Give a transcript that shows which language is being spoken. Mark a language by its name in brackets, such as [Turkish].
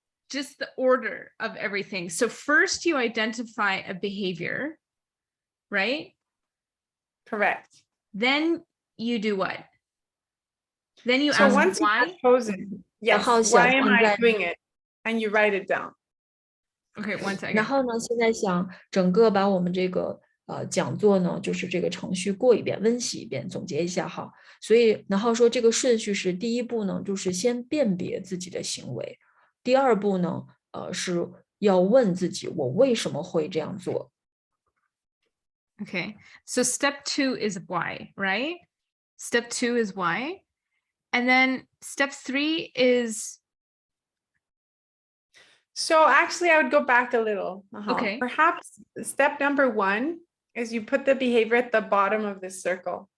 [English] Just the order of everything. So first you identify a behavior, right? Correct. Then you do what? Then you So ask once why. you've chosen, yes, why am I doing it? And you write it down. Okay, one second. [Chinese] 然后呢，现在想整个把我们这个讲座呢，就是这个程序过一遍，温习一遍，总结一下哈。所以然后说这个顺序是第一步呢，就是先辨别自己的行为。第二步呢，是要问自己我为什么会这样做。 [English] Okay, so step 2 is why, right? Step 2 is why. And then step 3 is... So actually, I would go back a little. Okay. Perhaps step number 1 is you put the behavior at the bottom of this circle.